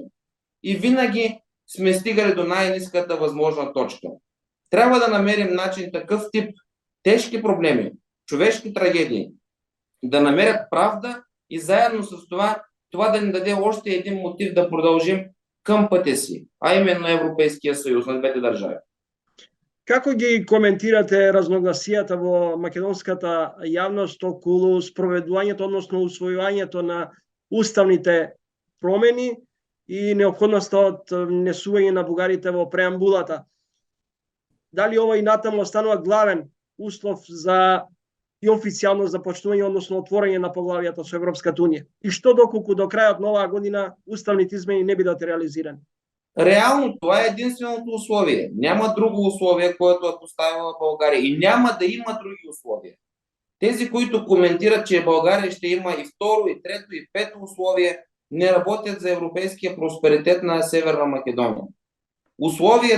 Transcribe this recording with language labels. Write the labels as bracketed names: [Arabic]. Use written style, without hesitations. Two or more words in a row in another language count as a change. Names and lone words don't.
[Bulgarian] И винаги сме стигали до най-ниската възможна точка. Трябва да намерим начин такъв тип тежки проблеми, човешки трагедии, да намерят правда и заедно с това да ни даде още един мотив да продължим към пътя си, а именно Европейския съюз на двете държави. [Macedonian] Како ги коментирате разногласијата во македонската јавност околу спроведувањето, односно усвојувањето на уставните промени и неопходноста од внесување на бугарите во преамбулата? Дали ова и натаму останува главен услов за и официјално започнување, односно отворање на поглавијата со Европската унија? И што доколку до крајот на оваа година уставните измени не бидат реализирани? [Bulgarian] Реално това е единственото условие. Няма друго условие, което е поставила България. И няма да има други условия. Тези, които коментират, че България ще има и второ, и трето, и пето условие, не работят за европейския просперитет на Северна Македония.